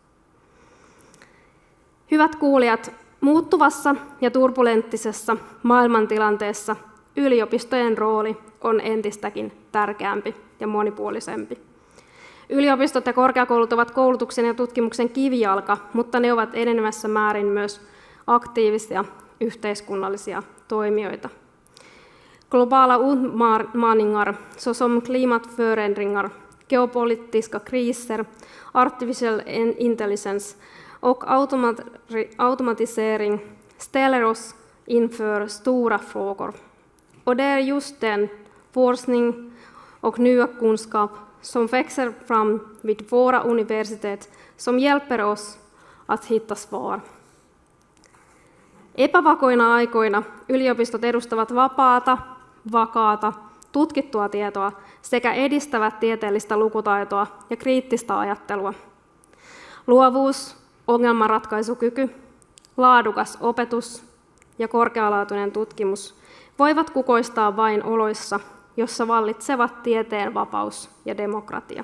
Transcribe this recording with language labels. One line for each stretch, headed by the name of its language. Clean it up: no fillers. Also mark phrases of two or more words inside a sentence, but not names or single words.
Finnish: Hyvät kuulijat, muuttuvassa ja turbulenttisessa maailmantilanteessa yliopistojen rooli on entistäkin tärkeämpi ja monipuolisempi. Yliopistot ja korkeakoulut ovat koulutuksen ja tutkimuksen kivijalka, mutta ne ovat enenevässä määrin myös aktiivisia yhteiskunnallisia toimijoita.
Swedish: Globala utmaningar såsom klimatförändringar, geopolitiska kriser,
English: artificial intelligence
Swedish: och automatisering ställer oss inför stora frågor. Och det är just den forskning och nya kunskap som växer fram vid våra universitet som hjälper oss att hitta svar.
Finnish: Epävakoina aikoina yliopistot edustavat vapaata, vakaata, tutkittua tietoa sekä edistävät tieteellistä lukutaitoa ja kriittistä ajattelua. Luovuus, ongelmanratkaisukyky, laadukas opetus ja korkealaatuinen tutkimus voivat kukoistaa vain oloissa, jossa vallitsevat tieteen vapaus ja demokratia.